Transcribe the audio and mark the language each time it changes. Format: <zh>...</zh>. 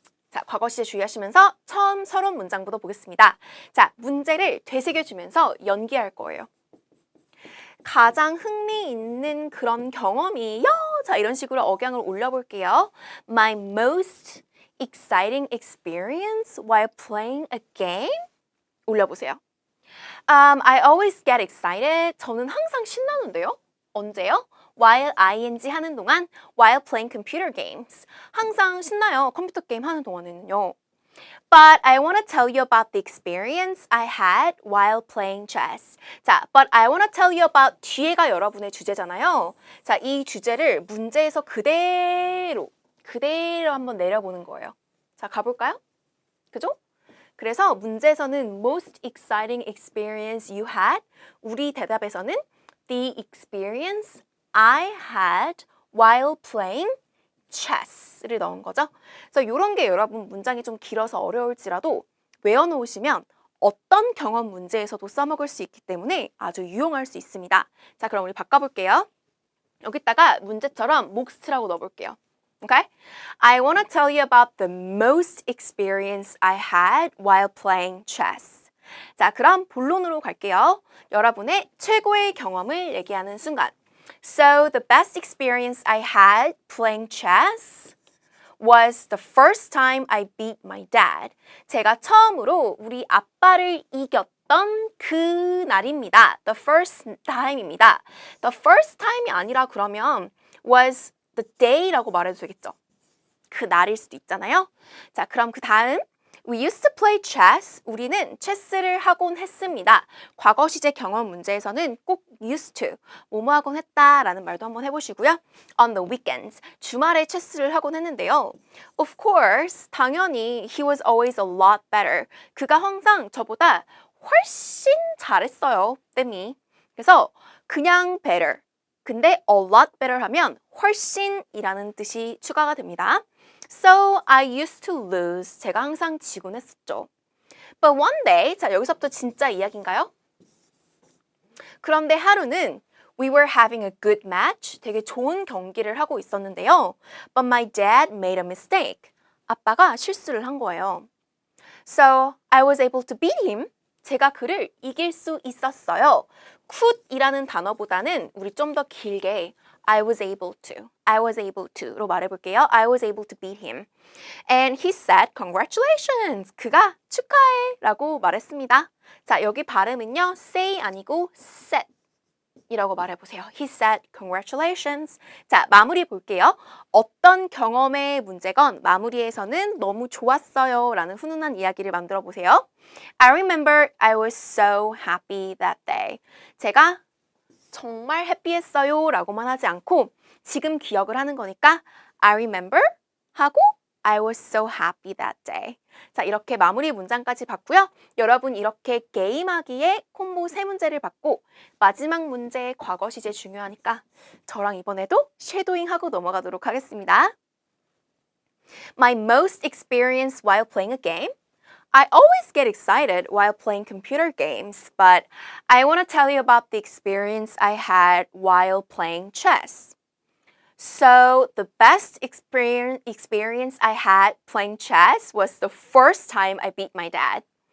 <ko>자, 과거 시제 주의하시면서 처음 서론 문장부터 보겠습니다. 자, 문제를 되새겨주면서 연기할 거예요. 가장 흥미있는 그런 경험이요. 자, 이런 식으로 억양을 올려볼게요.</ko> <en>My most exciting experience while playing a game.</en> <ko>올려보세요.</ko> <en>I always get excited.</en> <ko>저는 항상 신나는데요. 언제요?</ko> <en>While ing</en> <ko>하는 동안,</ko> <en>while playing computer games.</en> <ko>항상 신나요. 컴퓨터 게임 하는 동안에는요.</ko> <en>But I want to tell you about the experience I had while playing chess. 자, but I want to tell you about</en> <ko>뒤에가 여러분의 주제잖아요. 자, 이 주제를 문제에서 그대로 한번 내려보는 거예요. 자, 가볼까요? 그죠? 그래서 문제에서는</ko> <en>most exciting experience you had,</en> <ko>우리 대답에서는</ko> <en>the experience I had while playing chess를</en> <ko>넣은 거죠. 그래서 이런 게 여러분 문장이 좀 길어서 어려울지라도 외워놓으시면 어떤 경험 문제에서도 써먹을 수 있기 때문에 아주 유용할 수 있습니다. 자, 그럼 우리 바꿔볼게요. 여기다가 문제처럼 목스트라고 넣어볼게요.</ko> <en>Okay? I want to tell you about the most experience I had while playing chess.</en> <ko>자, 그럼 본론으로 갈게요. 여러분의 최고의 경험을 얘기하는 순간.</ko> <en>So, the best experience I had playing chess was the first time I beat my dad.</en> <ko>제가 처음으로 우리 아빠를 이겼던 그 날입니다.</ko> <en>The first time입니다. The first time이</en> <ko>아니라 그러면</ko> <en>was the day라고</en> <ko>말해도 되겠죠. 그 날일 수도 있잖아요. 자, 그럼 그 다음</ko> <en>We used to play chess.</en> <ko>우리는 체스를 하곤 했습니다. 과거 시제 경험 문제에서는 꼭 used to, 뭐뭐 하곤 했다라는 말도 한번 해보시고요.</ko> <en>On the weekends,</en> <ko>주말에 체스를 하곤 했는데요.</ko> <en>Of course,</en> <ko>당연히</ko> <en>he was always a lot better.</en> <ko>그가 항상 저보다 훨씬 잘했어요.</ko> <en>than me.</en> <ko>그래서 그냥 better. 근데</ko> <en>a lot better</en> <ko>하면 훨씬이라는 뜻이 추가가 됩니다.</ko> <en>So I used to lose.</en> <ko>제가 항상 지곤 했었죠.</ko> <en>But one day,</en> <ko>자 여기서부터 진짜 이야기인가요? 그런데 하루는</ko> <en>We were having a good match.</en> <ko>되게 좋은 경기를 하고 있었는데요.</ko> <en>But my dad made a mistake.</en> <ko>아빠가 실수를 한 거예요.</ko> <en>So I was able to beat him.</en> <ko>제가 그를 이길 수 있었어요. could이라는 단어보다는 우리 좀 더 길게</ko> <en>I was able to</en> <ko>로 말해볼게요.</ko> <en>I was able to beat him. And he said, congratulations.</en> <ko>그가 축하해 라고 말했습니다. 자, 여기 발음은요. say 아니고 said 이라고 말해보세요.</ko> <en>He said, congratulations.</en> <ko>자, 마무리 볼게요. 어떤 경험의 문제건 마무리에서는 너무 좋았어요 라는 훈훈한 이야기를 만들어 보세요.</ko> <en>I remember I was so happy that day.</en> <ko>제가 정말 해피했어요 라고만 하지 않고 지금 기억을 하는 거니까</ko> <en>I remember</en> <ko>하고</ko> <en>I was so happy that day.</en> <ko>자, 이렇게 마무리 문장까지 봤고요. 여러분 이렇게 게임하기에 콤보 3문제를 받고 마지막 문제의 과거 시제 중요하니까 저랑 이번에도 쉐도잉하고 넘어가도록 하겠습니다.</ko> <en>My most experience while playing a game? I always get excited while playing computer games, but I want to tell you about the experience I had while playing chess. So the best experience I had playing chess was the first time I beat my dad.</en>